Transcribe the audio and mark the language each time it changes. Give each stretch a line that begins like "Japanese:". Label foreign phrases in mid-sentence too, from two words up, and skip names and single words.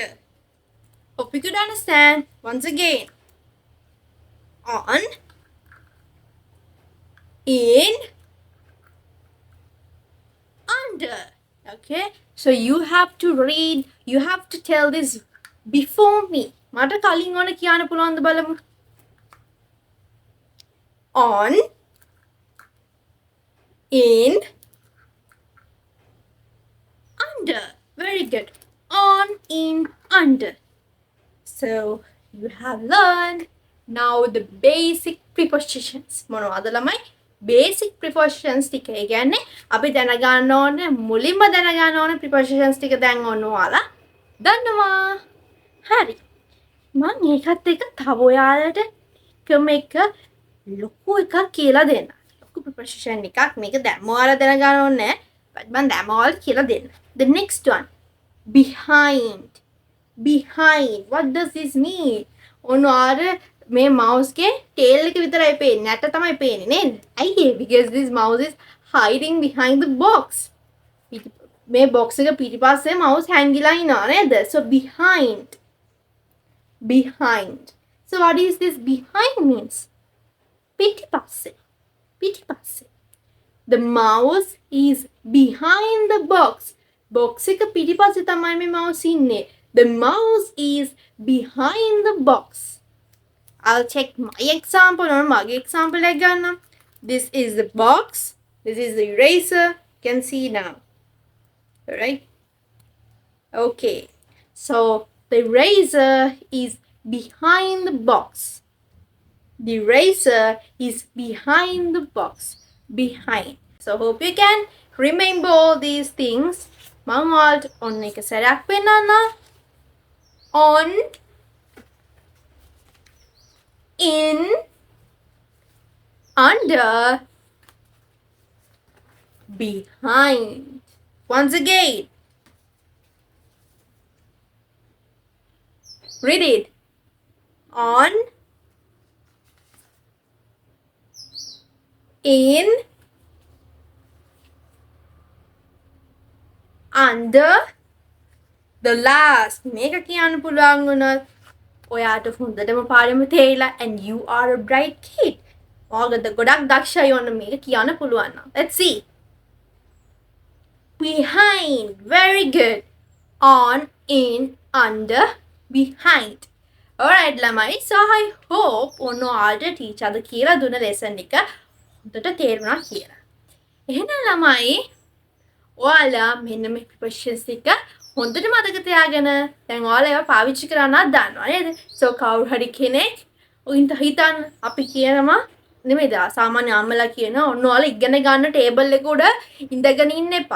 English: Hope you could understand. Once again. On, in, under. Okay, so you have to read, you have to tell this before me.
Sinhala: මට කලින් ඕන කියන්න පුළුවන්ද බලමු.
English: On, in, under. Very good. On, in, under. So you have learned now the basic prepositions.
Sinhala: මොනවද ළමයි?
English: Basic prepositions
Sinhala: ටික. ඒ කියන්නේ අපි දැනගන්න ඕනේ මුලින්ම දැනගන්න ඕනේ prepositions ටික දැන් ඔයාලා දන්නවා. හරි. මම ඒකත් එක්ක තව ඔයාලට එක ලොකු එකක් කියලා දෙන්න. ලොකු preposition එකක් මේක දැන් ඔයාලා දැනගන්න ඕනේ. මම දැන් ඔයාලට කියලා දෙන්න.
English: The next one. Behind. Behind. What does this mean?
Sinhala: ඔයාලා මේ mouse के tail එක විතරයි පේන්නේ. නැට තමයි පේන්නේ නේද? ඇයි ඒ?
English: Because this mouse is hiding behind the box.
Sinhala: මේ box එක පිටිපස්සේ mouse හැංගිලා ඉනවා නේද?
English: So behind. Behind. So what is this behind means?
Sinhala: පිටිපස්සේ. පිටිපස්සේ.
English: The mouse is behind the box.
Sinhala: Box එක පිටිපස්සේ තමයි මේ mouse ඉන්නේ.
English: The mouse is behind the box. I'll check my example or my example again. This is the box. This is the eraser. You can see now. Alright? Okay. So the eraser is behind the box. The eraser is behind the box. Behind. So hope you can remember all these things.
Sinhala: Mangal on එක සැරයක් පෙන්නන්න.
English: On, in, under, behind. Once again. Read it. On, in, under, the last.
Sinhala: මේක කියන්න පුළුවන් වුණොත් ඔයාට හොඳටම පාඩම තේරිලා
English: and you are a bright kid.
Sinhala: ඔයාලට ගොඩක් දක්ෂයි වන්න මේක කියන්න පුළුවන් නම්.
English: Let's see. behind. Very good. On, in, under, behind.
Sinhala: Alright ළමයි.
English: So I hope
Sinhala: ඔයාලට ටීචර් කියලා දුන්න lesson එක හොඳට තේරුණා කියලා. එහෙනම් ළමයි ඔයාලා මෙන්න මේ prepositions ටික හොඳට මතක තියාගෙන දැන් ඔයාලා ඒවා පාවිච්චි කරන්නත් දන්නවා නේද? So කවුරු හරි කෙනෙක් උන්ට හිතන්න අපි කියනවා නෙමෙයිද සාමාන්‍ය අම්මලා කියනවා ඔන්න ඔයාලා ඉගෙන ගන්න ටේබල් එක උඩ ඉඳගෙන ඉන්න එපා.